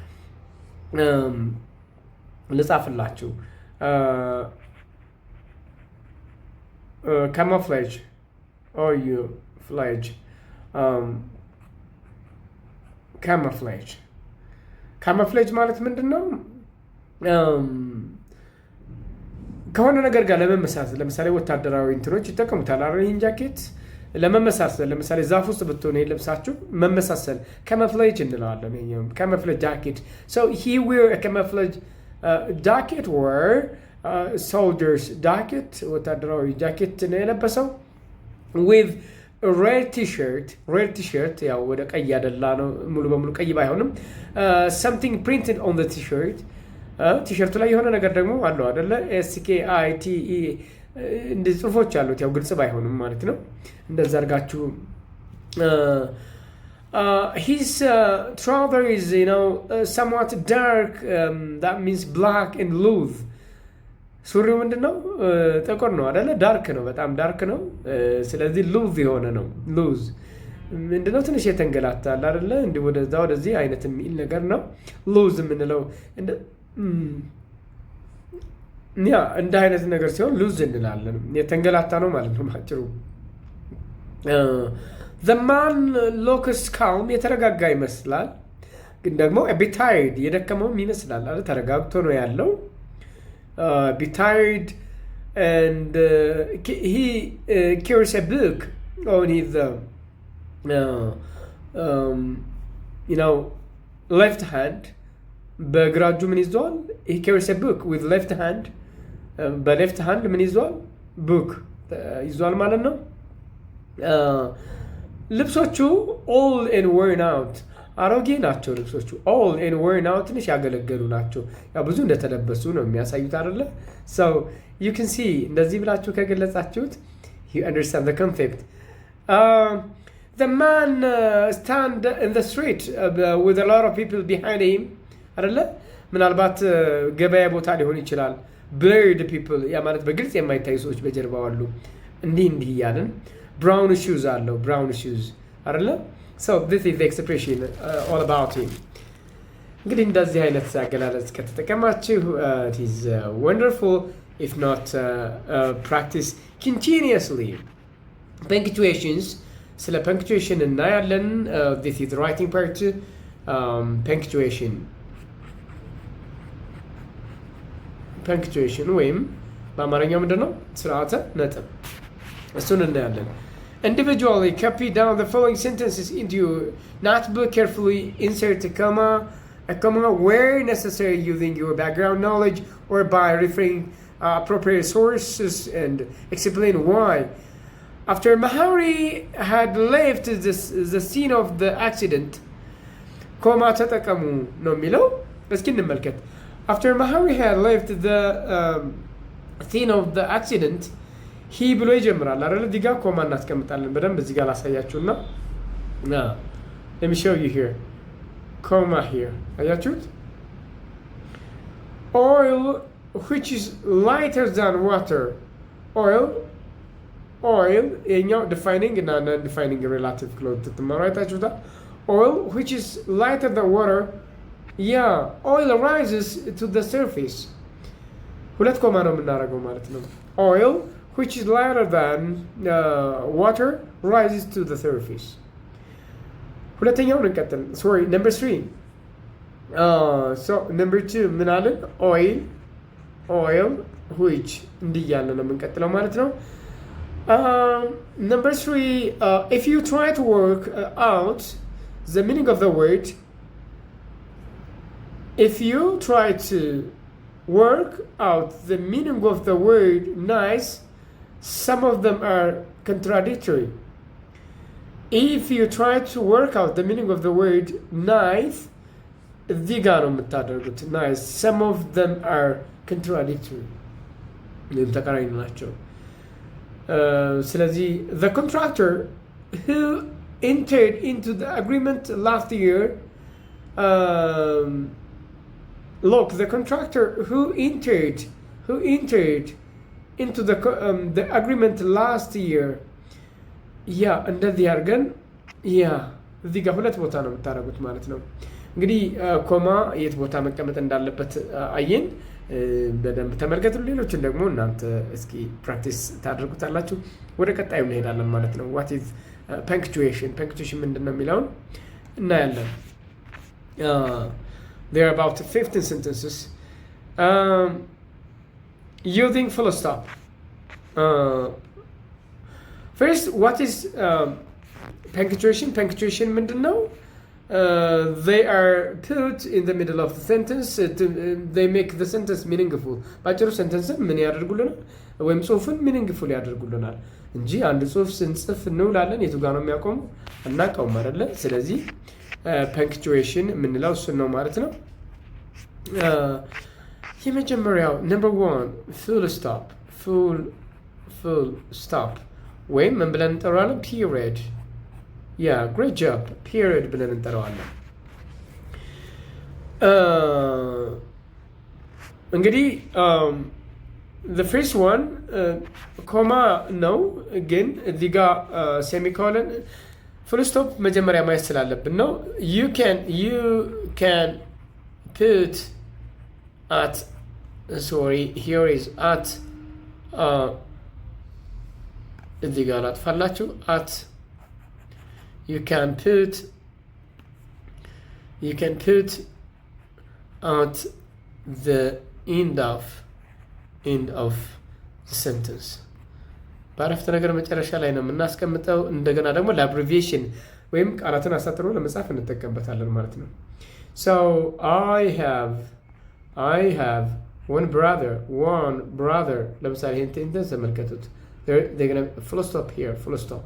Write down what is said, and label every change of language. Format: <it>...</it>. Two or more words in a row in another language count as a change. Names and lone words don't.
<en>ልጻፍላችሁ camouflage or you fledge camouflage</en> <am>ማለት ምንድነው? ከሆነ ነገር ጋር ለመመሳሰል ለምሳሌ ወታደራዊ እንትኖች ይጠቀሙታል አይደል? ይሄን ጃኬት ለመመሳሰል ለምሳሌ ዛፍ ውስጥ ብትሆኑ ለብሳችሁ መመሳሰል camouflage እንለዋለን። ይሄኛው</am> <en>camouflage jacket. So he wear a camouflage jacket or soldiers jacket</en> <am>ወታደራዊ ጃኬት ነው የለበሰው</am> <en>with a red t-shirt</en> <am>ያው ወደ ቀይ ያደላ ነው ሙሉ በሙሉ ቀይ ባይሆንም</am> <en>something printed on the t-shirt</en> <am>ቲሸርቱ ላይ የሆነ ነገር ደግሞ አለው አይደለ? SKITE እንደዚህ ጽሁፎች አሉት። ያው ግልጽ ባይሆንም ማለት ነው። እንደዛ አድርጋችሁ</am> <en>his trouser is somewhat dark, that means black and loose.</en> <am>ሱሪው ምንድነው? ጥቁር ነው አይደለ? ዳርክ ነው፣ በጣም ዳርክ ነው። ስለዚህ ሉዝ የሆነ ነው። ሉዝ ምንድነው? ትንሽ የተንገላታል አይደለ? እንዲህ ወደዚህ አይነት የሚል ነገር ነው ሉዝ የምንለው። እንደ አይነት ነገር ሲሆን ሉዝ እንላለን። የተንገላታ ነው ማለት ነው ባጭሩ።</am> <en>the man looks calm</en> <am>የተረጋጋ ይመስላል፣ ግን ደግሞ</am> <en>a bit tired</en> <am>የደከመውም ይመስላል አይደል? ተረጋግቶ ነው ያለው</am> <en>a bit tired and he carries a book on his left hand.</en> <am>በግራ እጁ ምን ይዟል?</am> <en>he carries a book with left hand</en> <am>በሌፍት ሃንድ ምን ይዟል? book ይዟል ማለት ነው። ልብሶቹ</am> <en>old and worn out</en> <am>አሮጌ ናቸው ልብሶቹ</am> <en>old and worn out</en> <am>ትንሽ ያገለገሉ ናቸው። ያው ብዙ እንደተለበሱ ነው የሚያሳዩት አይደለ?</am> <en>so you can see</en> <am>እንደዚህ ብላችሁ ከገለጻችሁት</am> <en>you understand the concept. The man stand in the street with a lot of people behind him አይደለ?</en> <am>ምናልባት ገበያ ቦታ ሊሆን ይችላል።</am> <en>blurred people</en> <am>ያ ማለት በግልጽ የማይታዩ ሰዎች በጀርባው አሉ። እንዲህ እያልን</am> <en>brown shoes</en> <am>አለው</am> <en>brown shoes</en> <am>አይደለ?</am> <en>so this is the expression all about him.</en> <am>እንግዲህ እንደዚህ አይነት አገላለጽ ከተጠቀማችሁ</am> <en>it is wonderful. If not practice continuously.</en> <am>Punctuations ስለ punctuation እናያለን.</am> <en>This is the writing part.</en> <am>punctuation ወይም በአማርኛው ምንድነው? ስርዓተ ነጥብ እሱን እናያለን።</am> <en>Individually copy down the following sentences into your notebook. Carefully insert a comma where necessary using your background knowledge or by referring appropriate sources and explain why. After Mahari had left the scene of the accident, comma</en> <am>ተጠቀሙ ነው የሚለው። እስኪ እንመልከት።</am> <en>After Mahari had left the scene of the accident, he</en> <am>ብሎ ይጀምራል አይደል? እዚህ ጋር ኮማ እናስቀምጣለን። በደንብ እዚህ ጋር ላሳያችሁና</am> <en>let me show you here. comma here አያችሁት? oil which is lighter than water. oil የኛው defining እና non-defining relative clause</en> <am>ትማሩ አይታችሁታል።</am> <en>oil which is lighter than water. oil rises to the surface.</en> <am>ሁለት ኮማ ነው የምናደርገው ማለት ነው።</am> <en>oil which is lighter than water rises to the surface.</en> <am>ሁለተኛውን እንቀጥል።</am> <en>sorry number 3. so number 2</en> <am>ምን አለን?</am> <en>oil which</en> <am>እንዲያለ ነው የምንቀጥለው ማለት ነው።</am> <en>number 3 if you try to work out the meaning of the word nice, some of them are contradictory. If you try to work out the meaning of the word nice,</en> <am>እዚህ ጋር ነው የምታደርጉት።</am> <en>nice, some of them are contradictory.</en> <am>ተቃራኒ ናቸው። ስለዚህ</am> <en>the contractor who entered into the agreement last year look, the contractor who entered into the agreement last year.</en> <am>እንደዚህ አድርገን እዚህ ጋር ሁለት ቦታ ነው የምታደርጉት ማለት ነው። እንግዲህ ኮማ የት ቦታ መቀመጥ እንዳለበት አየን። በደንብ ተመልከቱ። ሌሎችን ደግሞ እናንተ እስኪ ፕራክቲስ ታደርጉታላችሁ። ወደ ቀጣዩ እንሄዳለን ማለት ነው።</am> <en>what is punctuation</en> <am>ምንድን ነው የሚለውን እናያለን።</am> <en>there are about 15 sentences using full stop. First, what is punctuation</en> <am>ምንድን ነው?</am> <en>they are put in the middle of the sentence. They make the sentence meaningful.</en> <am>ባጭሩ ሰንተንስን ምን ያደርጉልናል? ወይም ጽሁፍን meaningful ያደርጉልናል እንጂ አንድ ጽሁፍ ስንጽፍ እንውላለን የቱ ጋር ነው የሚያቆሙ እናውቀውም አይደለ? ስለዚህ punctuation የምንለው እሱን ነው ማለት ነው። የመጀመሪያው number 1</am> <en>full stop</en> <am>ወይም ምን ብለን እንጠራዋለን?</am> <en>period. great job.</en> <am>period ብለን እንጠራዋለን። እንግዲህ</am> <en>the first one</en> <am>ኮማ ነው፣ ግን እዚህ ጋር ሴሚኮለን</am> <en>full stop</en> <am>መጀመሪያ ማየት ስላለብን ነው።</am> <en>you can put at here is at</en> <am>እዚህ ጋር አጥፋላችሁ</am> <en>at you can put at the end of the sentence.</en> <am>በአረፍተ ነገር መጨረሻ ላይ ነው የምናስቀምጠው። እንደገና ደግሞ ለአብሪቪዬሽን ወይም ቃላትን አሳጥሮ ለመጻፍ እንጠቀምበታለን ማለት ነው።</am> <en>so I have one brother</en> <am>ለምሳሌ ይሄን ተመልከቱት።</am> <en>they're gonna full stop here, full stop.</en>